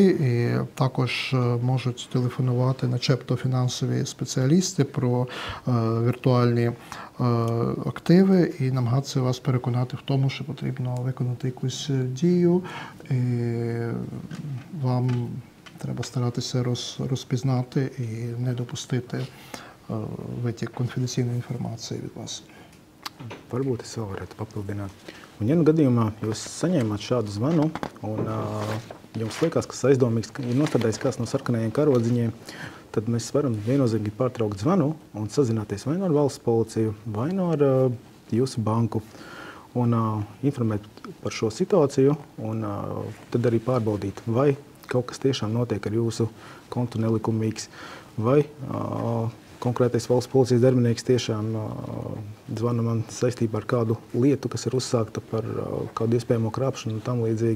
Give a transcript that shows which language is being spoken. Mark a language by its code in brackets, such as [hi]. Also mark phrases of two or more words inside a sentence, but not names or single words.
[uk] і також можуть телефонувати начебто фінансові спеціалісти про віртуальні активи і намагатися вас переконати в тому, що потрібно виконати якусь дію, і вам треба старатися розпізнати і не допустити витік конфіденційної інформації від вас. [lv] Varbūt es vēl varētu papildināt. Un, ja nu gadījumā jūs saņēmāt šādu zvanu un jums liekas, ka aizdomīgs ir nostādījis kāds no sarkanajiem karodziņiem, tad mēs varam viennozīmīgi pārtraukt zvanu un sazināties vai nu ar valsts policiju, vai nu ar jūsu banku un informēt par šo situāciju un tad arī pārbaudīt, vai kaut kas tiešām notiek ar jūsu kontu nelikumīgs, vai konkrētais valsts policijas darbinieks tiešām zvana man saistībā ar kādu lietu, kas ir uzsākta par kādu iespējamo krāpšanu un tam līdzīgi.